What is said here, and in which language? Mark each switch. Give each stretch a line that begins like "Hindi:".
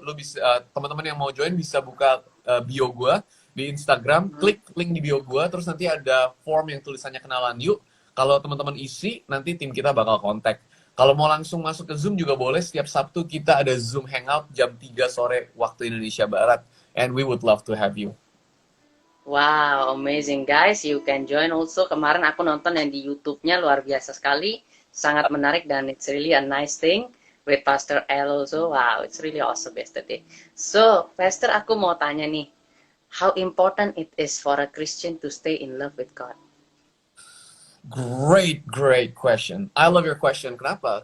Indonesian: Lu bisa teman-teman yang mau join bisa buka bio gue di Instagram, klik link di bio gue, terus nanti ada form yang tulisannya kenalan yuk. Kalau teman-teman isi, nanti tim kita bakal kontak. Kalau mau langsung masuk ke Zoom juga boleh. Setiap Sabtu kita ada Zoom Hangout jam 3 sore waktu Indonesia Barat.
English: And we would love to have you. Wow, amazing guys. You can join also.
Indonesian: Kemarin aku nonton yang di YouTube-nya luar biasa sekali. Sangat menarik dan
English: it's really a nice thing with Pastor L also. Wow, it's really awesome yesterday. So, Pastor,
Indonesian: aku mau tanya nih,
English: how important it is for a Christian to stay in love with God? Great question. I love your question. Kenapa?